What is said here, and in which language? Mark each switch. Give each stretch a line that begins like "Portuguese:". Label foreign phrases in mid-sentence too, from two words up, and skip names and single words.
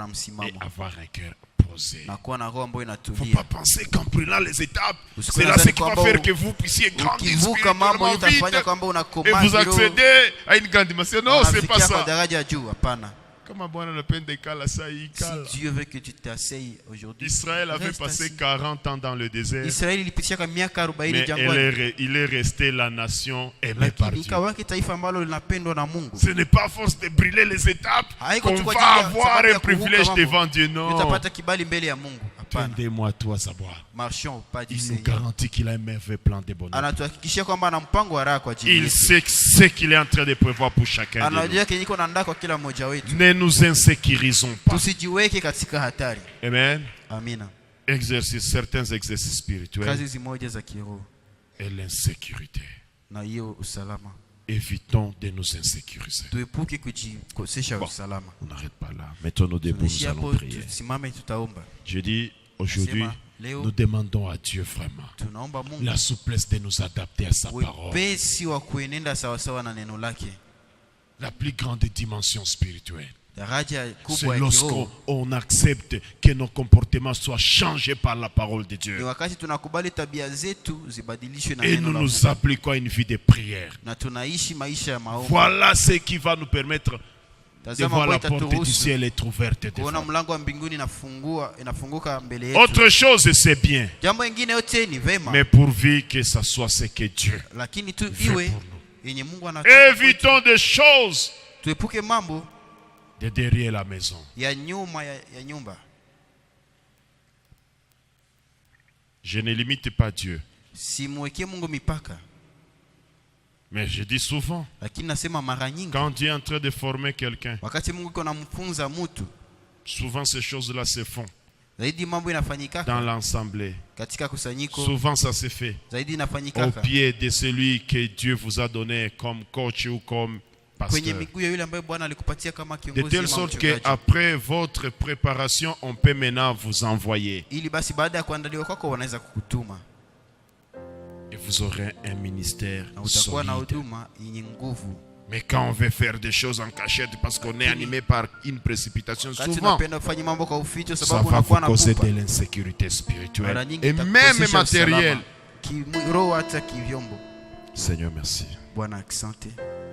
French: Et
Swahili: msimamo
French: avoir un cœur posé.
Swahili: na kuwa na roho ambayo
French: Il ne faut
Swahili: inatulia.
French: pas penser qu'en prenant les étapes,
Swahili: Usikue
French: c'est là
Swahili: nadhani
French: ce qui va
Swahili: kwamba
French: faire que vous puissiez grandir
Swahili: Ukivuka mambo
French: spirituellement
Swahili: itafanya
French: vite
Swahili: kwamba
French: et
Swahili: unakomaa
French: vous
Swahili: kiroho,
French: accédez à une grande dimension. Non, c'est pas
Swahili: unafikia kwa
French: ça.
Swahili: daraja ya juu. Hapana. Comme Bwana anapenda ikala saa hii ikala.
French: Si Dieu veut que tu t'asseyes aujourd'hui. Israël avait reste passé assis. 40 ans dans le désert.
Swahili: Israeli ilipitisha miaka 40
French: Mais
Swahili: jangwani.
French: il est resté la nation aimée par
Swahili: Lakini
French: Dieu.
Swahili: ikawaki taifa ambalo linapendwa na Mungu.
French: Ce n'est pas à force de brûler les étapes
Swahili: Haiko
French: qu'on
Swahili: tu kwa
French: va
Swahili: ajili ya
French: avoir
Swahili: sababu
French: un
Swahili: ya kuvuka
French: privilège
Swahili: mambo.
French: devant Dieu. Non.
Swahili: Utapata kibali mbele ya Mungu. Hapana.
French: Tendez-moi tout à savoir. Marchons au pas du Il nous Seigneur. garantit qu'il a un merveilleux plan de bonheur.
Swahili: Anatuhakikishia kwamba ana mpango wa raha kwa ajili
French: Il
Swahili: yetu.
French: sait ce qu'il est en train de prévoir pour chacun de nous.
Swahili: Anajua kenye iko naandaa kwa kila mmoja wetu.
French: Ne nous insécurisons pas.
Swahili: Tusijiweke katika hatari.
French: Amen.
Swahili: Amina.
French: Certains exercices spirituels
Swahili: Kazi zimoja za kiroho
French: et l'insécurité.
Swahili: na hiyo usalama.
French: Évitons de nous insécuriser.
Swahili: Tuepuke kujikosesha
French: Bon.
Swahili: usalama.
French: On n'arrête pas là. Mettons-nous debout, nous
Swahili: Tunaishi
French: allons
Swahili: hapo,
French: prier.
Swahili: tusimame tutaomba.
French: Je dis, aujourd'hui,
Swahili: Sema, leo
French: nous demandons à Dieu vraiment
Swahili: tunaomba Mungu
French: la souplesse de nous adapter à sa parole.
Swahili: wepesi wa kuenenda sawasawa na neno lake.
French: La plus grande dimension spirituelle.
Swahili: Daraja
French: C'est
Swahili: kubwa ya kiroho
French: lorsqu'on accepte que nos comportements soient changés par la parole de
Swahili: ni
French: Dieu.
Swahili: wakati tunakubali tabia zetu zibadilishwe na
French: Et
Swahili: neno
French: nous la nous
Swahili: Mungu.
French: appliquons à une vie de prière.
Swahili: Na tunaishi maisha ya maombi.
French: Voilà ce qui va nous permettre de
Swahili: Tazama
French: voir la
Swahili: ambayo
French: porte du
Swahili: itaturuhusu
French: ciel être ouverte
Swahili: kuona
French: devant.
Swahili: mlango wa mbinguni inafunguka mbele yetu.
French: Autre chose, c'est bien.
Swahili: Jambo lingine yote ni vema,
French: Mais pourvu que ça soit ce que Dieu
Swahili: lakini tu
French: veut
Swahili: iwe
French: pour nous.
Swahili: yenye Mungu anataka.
French: Évitons des choses
Swahili: Tuepuke mambo
French: de derrière la maison.
Swahili: ya nyuma ya nyumba.
French: Je ne limite pas Dieu.
Swahili: Simwekee Mungu mipaka,
French: Mais je dis souvent,
Swahili: lakini nasema mara nyingi
French: quand Dieu est en train de former quelqu'un,
Swahili: wakati Mungu iko namfunza mtu,
French: souvent ces choses-là se font
Swahili: zaidi mambo inafanyika
French: dans l'assemblée.
Swahili: katika kusanyiko,
French: Souvent ça se fait
Swahili: zaidi
French: au
Swahili: inafanyika
French: pied de celui que Dieu vous a donné comme coach ou comme
Swahili: kwenye
French: pasteur.
Swahili: miguu ya yule ambaye Bwana alikupatia kama
French: De
Swahili: kiongozi
French: telle
Swahili: ama
French: sorte
Swahili: mchungaji.
French: qu'après votre préparation, on peut maintenant vous envoyer.
Swahili: Ili basi baada ya kuandaliwa kwako wanaweza kukutuma
French: Et vous aurez un ministère
Swahili: na utakuwa na
French: solide.
Swahili: huduma yenye nguvu.
French: Mais quand on veut faire des choses en cachette parce qu'on est animé par une précipitation,
Swahili: Wakati
French: souvent,
Swahili: unapenda kufanya mambo kwa uficho
French: ça
Swahili: sababu
French: va vous
Swahili: unakuwa na
French: causer
Swahili: pupa.
French: de l'insécurité
Swahili: Mara
French: spirituelle
Swahili: nyingi
French: et même
Swahili: itakukosesha
French: matérielle.
Swahili: usalama, kiroho hata kivyombo.
French: Seigneur, merci.
Swahili: Bwana asante.